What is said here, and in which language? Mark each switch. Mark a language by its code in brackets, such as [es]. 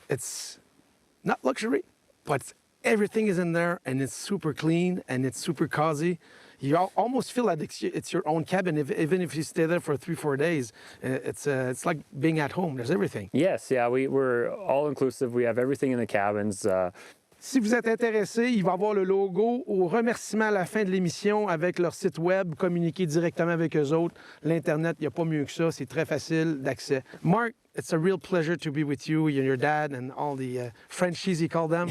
[en] It's not luxury, but everything is in there, and it's super clean, and it's super cozy. You almost feel like it's your own cabin, even if you stay there for 3-4 days. It's like being at home. There's everything. yes, yeah, we're all inclusive. We have everything in the cabins. [fr] Si vous êtes intéressé, il va y avoir le logo au remerciement à la fin de l'émission avec leur site web, communiquer directement avec eux autres. L'Internet, il n'y a pas mieux que ça. C'est très facile d'accès. [en] Mark, it's a real pleasure to be with you and your dad and all the Frenchies, you call them.